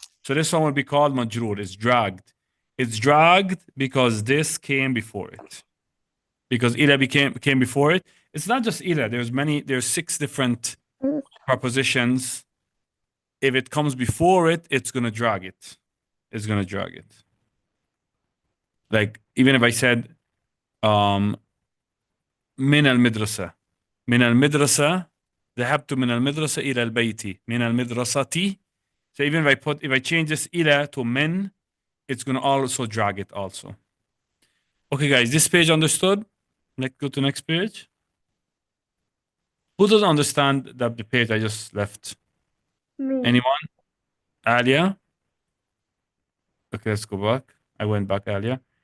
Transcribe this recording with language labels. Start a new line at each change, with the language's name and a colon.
English: So this one will be called majroor. It's dragged. It's dragged because this came before it. Because ila came before it. It's not just ila. There's 6 different prepositions. If it comes before it, it's gonna drag it. It's gonna drag it. Like even if I said
Arabic: من المدرسة من المدرسة ذهبت من المدرسة إلى البيت من المدرسة.
English: So even if I change this إلى to من, it's going to also drag it also. Okay, guys, this page understood? Let's go to next page. Who doesn't understand the page I just left? Me. Anyone? Alia? Okay, let's go back. I went back, Alia.